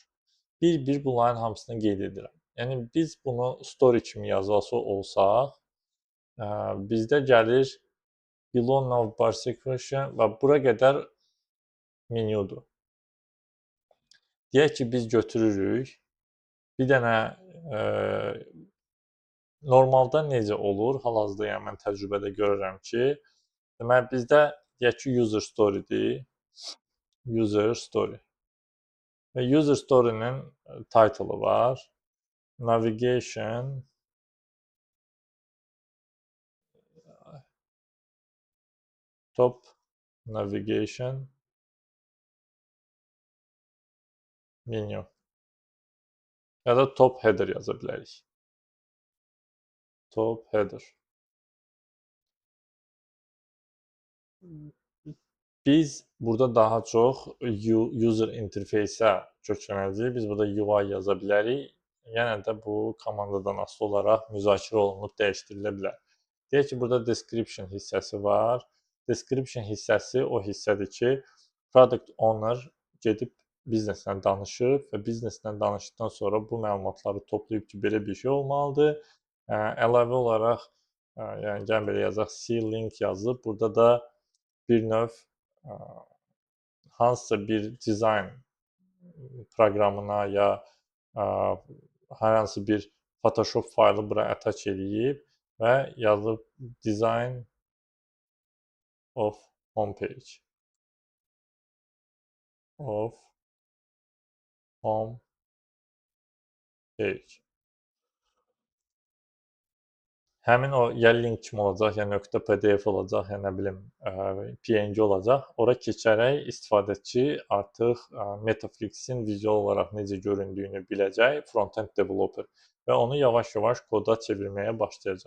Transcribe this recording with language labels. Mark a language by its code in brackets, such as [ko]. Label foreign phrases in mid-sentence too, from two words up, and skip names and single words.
[az] Bir bunların hamısını qeyd edirəm. Yəni biz bunu story kimi yazası olsaq, bizdə gəlir [en] below navbar section [az] və bura qədər menyudur. Deyək ki, biz götürürük, bir dənə normalda necə olur, hal-hazırda yəni mən təcrübədə görürəm ki, deməli bizdə deyək ki, [en] user story-dir, user story [az] və [en] user story-nin title-ı [az] var, [en] navigation, top navigation menu [az] ya da [en] top header [az] yaza bilərik. [en] Top header. [az] Biz burada daha çox [en] user interface-ə [az] köklənəcəyik. Biz burada UI yaza bilərik. Yenə də bu komandadan asılı olaraq müzakirə olunub dəyişdirilə bilər. Deyək ki, burada description hissəsi var. Description hissəsi o hissədir ki, [en] product owner [az] gedib bizneslə danışıb və bizneslə danışdıqdan sonra bu məlumatları toplayıb ki, belə bir şey olmalıdır. Əlavə olaraq, yəni gəlin belə yazaq, C-link yazıb, burada da bir növ hansısa bir dizayn proqramına ya hər hansı bir Photoshop faylı bura attach edib və yazıb [en] design of homepage of home page. [az] Həmin o ya link kimi olacaq, ya .pdf olacaq, ya nə bilim, PNG olacaq. Ora keçərək istifadəçi artıq Metaflix-in vizual olaraq necə göründüyünü biləcək [en] frontend developer [az] və onu yavaş-yavaş koda çevirməyə başlayacaq.